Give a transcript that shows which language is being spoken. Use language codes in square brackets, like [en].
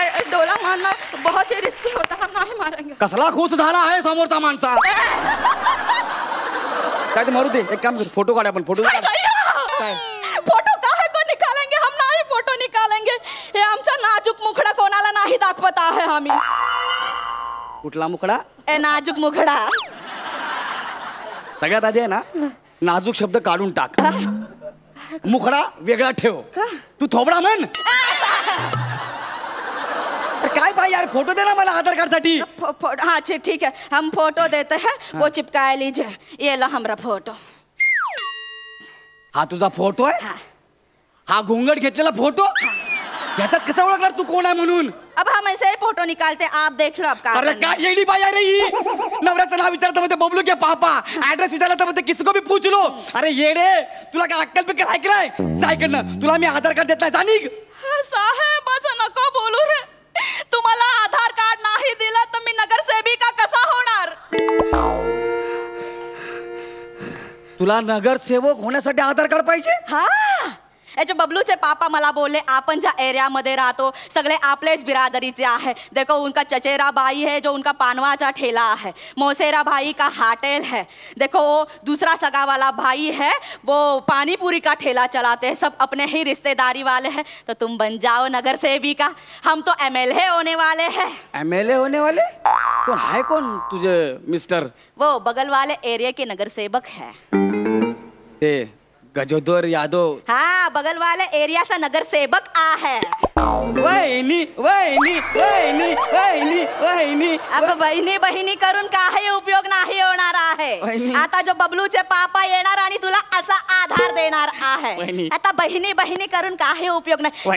[hi] डोला मारना बहुत ही रिस्की होता, हम नहीं मारेंगे. [mr] कसला खुश झाला आहे समोरचा माणसा. काय ते मारू दे, एक काम कर, फोटो काढ आपण. फोटो [hi] फोटो काहे को निकालेंगे, हम नाही फोटो निकालेंगे. [mr] हे आमचा नाजूक मुखडा कोणाला नाही दाखवत आहे आम्ही. कुठला मुखडा? ए नाजूक मुखडा. सगळ्यात आधी आहे ना, नाजूक शब्द काढून टाक. मुखडा वेगळा ठेव. तू थोबडा म्हण. काय पाहिजे यार, फोटो दे ना मला आधार कार्ड साठी. [hi] हाँ ठीक है, हम फोटो देते हैं, वो चिपका लीजिए. ये ला हमारा फोटो. [mr] हा तुझा फोटो आहे? हा घोंगड घेतलेला फोटो? याच्यात कसं ओळखणार तू कोण आहे म्हणून? [hi] अब हम ऐसे ही फोटो निकालते, आप देख लो. अब [mr] अरे काय येडी बाई आहे रे ही. नवऱ्याचं नाव विचारतं म्हणते बबलू के पापा, ऍड्रेस विचारला तर म्हणते [hi] किसको भी पूछ लो. [mr] अरे येडे, तुला काय अक्कल बिक्कल ऐकलाय? जायकडनं तुला मी आधार कार्ड देत नाही, जा निघ. साहेब असं नको बोलू रे. तुम्हाला आधार कार्ड नाही दिलं तर मी नगरसेविका कसा होणार? तुला नगरसेवक होण्यासाठी आधार कार्ड पाहिजे? हा, याचे बबलूचे पापा मला बोलले आपण ज्या एरियामध्ये राहतो सगळे आपलेच बिरादरीचे आहे. [hi] देखो उनका चचेरा भाई है जो उनका पानवाचा ठेला है, मौसेरा भाई का होटल है, देखो दूसरा सगा वाला भाई है वो पानी पूरी का ठेला चलाते हैं, सब अपने ही रिश्तेदारी वाले हैं. तो तुम बन जाओ नगर सेविका, हम तो MLA होने वाले हैं. MLA होने वाले? कौन है कौन तुझे मिस्टर? वो बगल वाले एरिया के नगर सेवक है. गजोदर यादव. हाँ, बगल वाले एरिया से नगर सेवक आ है. [mr] वहिनी वहिनी वहिनी वहिनी वहिनी. अब बहिणी बहिणी करून काही उपयोग नाही होणार आहे. आता जो बबलूचे पापा येणार आणि तुला असा आधार देणार आहे. आता बहिणी बहिणी करून काही उपयोग नाही.